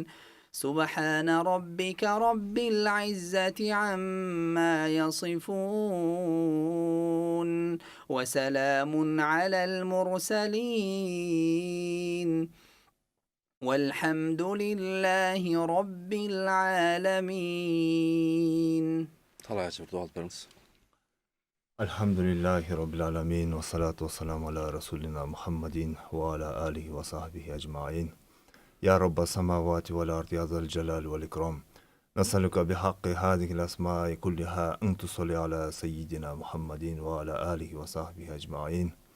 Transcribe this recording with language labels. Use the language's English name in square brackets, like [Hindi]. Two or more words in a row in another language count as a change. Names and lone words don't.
[Arabic] سبحان ربك رب العزة عما يصفون وسلام على المرسلين والحمد لله رب العالمين. الحمد لله رب العالمين والصلاة والسلام على رسولنا محمد وعلى آله وصحبه أجمعين. يا رب السماوات والأرض يا ذا الجلال والإكرام. نسألك بحق هذه الأسماء كلها أن تصلي على سيدنا محمد وعلى آله وصحبه أجمعين.